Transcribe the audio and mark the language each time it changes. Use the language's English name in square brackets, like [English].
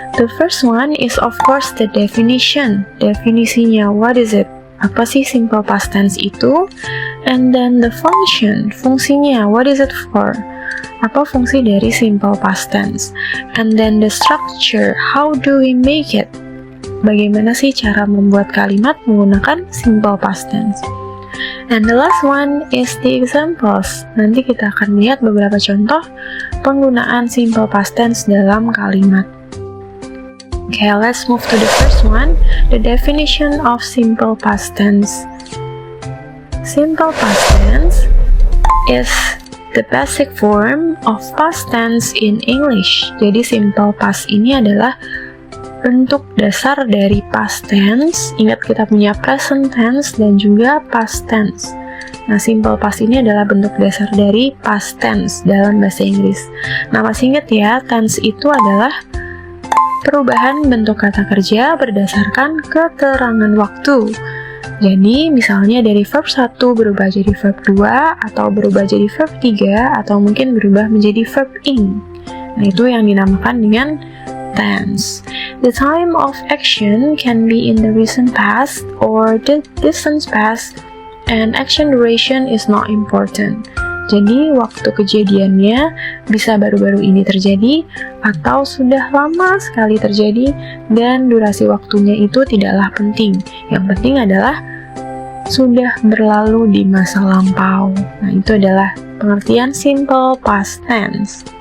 [English] The first one is of course the definition. [Indonesian] Definisinya, [English] what is it? [Indonesian] Apa sih [English] simple past tense itu? And then the function, [Indonesian] fungsinya, [English] what is it for? [Indonesian] Apa fungsi dari simple past tense? [English] And then the structure, how do we make it? [Indonesian] Bagaimana sih cara membuat kalimat menggunakan simple past tense? [English] And the last one is the examples. [Indonesian] Nanti kita akan melihat beberapa contoh penggunaan simple past tense dalam kalimat. [English] Okay, let's move to the first one, the definition of simple past tense. Simple past tense is the basic form of past tense in English. [Indonesian] Jadi simple past ini adalah bentuk dasar dari past tense. Ingat kita punya present tense dan juga past tense. Nah, simple past ini adalah bentuk dasar dari past tense dalam bahasa Inggris. Nah, masih ingat ya, tense itu adalah perubahan bentuk kata kerja berdasarkan keterangan waktu. Jadi, misalnya dari verb 1 berubah jadi verb 2, atau berubah jadi verb 3, atau mungkin berubah menjadi verb ing. Nah, itu yang dinamakan dengan tense. [English] The time of action can be in the recent past or the distant past, and action duration is not important. [Indonesian] Jadi, waktu kejadiannya bisa baru-baru ini terjadi, atau sudah lama sekali terjadi, dan durasi waktunya itu tidaklah penting. Yang penting adalah sudah berlalu di masa lampau. Nah, itu adalah pengertian simple past tense.